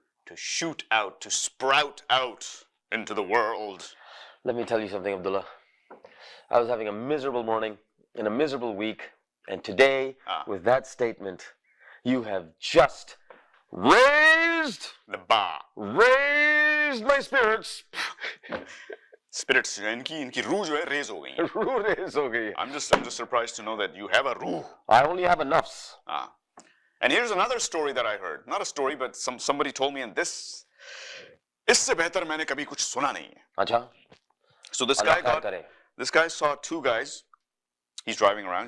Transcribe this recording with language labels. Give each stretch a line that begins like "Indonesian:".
English: To shoot out, to sprout out into the world. Let me tell you something, Abdullah. I was having a miserable morning in a miserable week, and today, with that statement, you have just raised the bar. Raised my spirits.
Hindi: Spirits, इनकी रूह जो है raise हो गई. रूह raise हो गई.
English: I'm just surprised to know that you have a रूह. I only have a nafs. And here's another story that I heard. Not a story, but somebody told me, and this,
Hindi: इससे बेहतर मैंने कभी कुछ सुना नहीं है. अच्छा.
English: So this guy saw two guys. He's driving around.